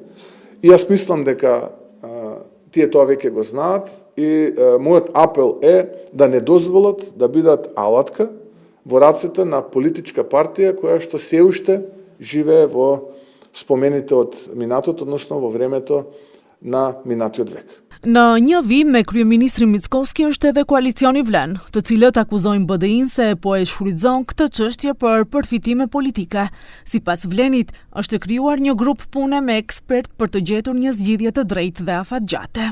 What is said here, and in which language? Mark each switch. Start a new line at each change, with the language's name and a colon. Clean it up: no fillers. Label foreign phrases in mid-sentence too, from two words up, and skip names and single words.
Macedonian: И јас мислам дека тие тоа веќе го знаат и мојот апел е да не дозволат да бидат алатка во рацете на политичка партија која што се уште живее во спомените од минатото, односно во времето на минатиот век.
Albanian: Në një vim me kryeministrin Mickoski është edhe koalicioni Vlen, të cilët akuzojnë BDI-n se po e shfrytëzon këtë çështje për përfitime politike. Sipas Vlenit, është krijuar një grup pune me ekspert për të gjetur një zgjidhje të drejtë dhe afatgjate.